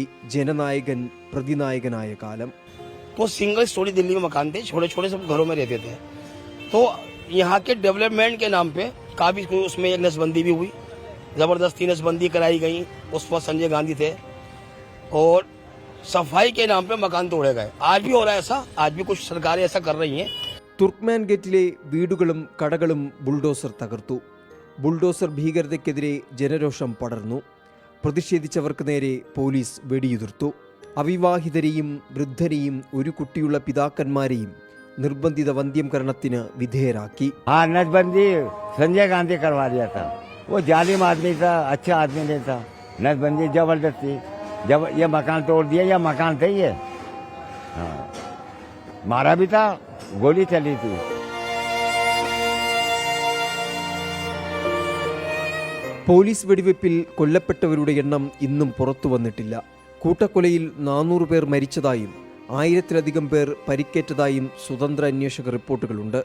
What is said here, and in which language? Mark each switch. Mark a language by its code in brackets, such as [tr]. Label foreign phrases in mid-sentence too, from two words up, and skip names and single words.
[ml] ജനനായകൻ പ്രതിനായകനായ കാലം. [hi] तो [en] single story [hi] दिल्ली में मकान थे, छोटे छोटे सब घरों में रहते थे. तो यहाँ के डेवलपमेंट के नाम पे काफी उसमें एक नसबंदी भी हुई, जबरदस्ती नसबंदी कराई गई. उस पर संजय गांधी थे और सफाई के नाम पे मकान तोड़े गए. आज भी हो रहा है ऐसा, आज भी कुछ सरकारें ऐसा कर रही हैं. [ml] തുർക്ക്മാൻ ഗേറ്റിലെ വീടുകളും കടകളും ബുൾഡോസർ തകർത്തു. ബുൾഡോസർ ഭീകരതയ്ക്കെതിരെ ജനരോഷം പടർന്നു. പ്രതിഷേധിച്ചവർക്ക് നേരെ പോലീസ് വെടിയുതിർത്തു. അവിവാഹിതരെയും വൃദ്ധരെയും ഒരു കുട്ടിയുള്ള പിതാക്കന്മാരെയും നിർബന്ധിത വന്ധ്യംകരണത്തിന് വിധേയരാക്കി. [hi] नसबंदी संजय गांधी करवा दिया था. वो जालिम आदमी था, अच्छा आदमी नहीं था. नसबंदी जबरदस्ती, जब ये मकान तोड़ दिया, ये मकान थे ये. मारा भी था, गोली चली थी. [ml] പോലീസ് വെടിവെപ്പിൽ കൊല്ലപ്പെട്ടവരുടെ എണ്ണം ഇന്നും പുറത്തു വന്നിട്ടില്ല. കൂട്ടക്കൊലയിൽ 400 പേർ മരിച്ചതായും 1000-ലധികം പേർ പരിക്കേറ്റതായും സ്വതന്ത്ര അന്വേഷക റിപ്പോർട്ടുകളുണ്ട്.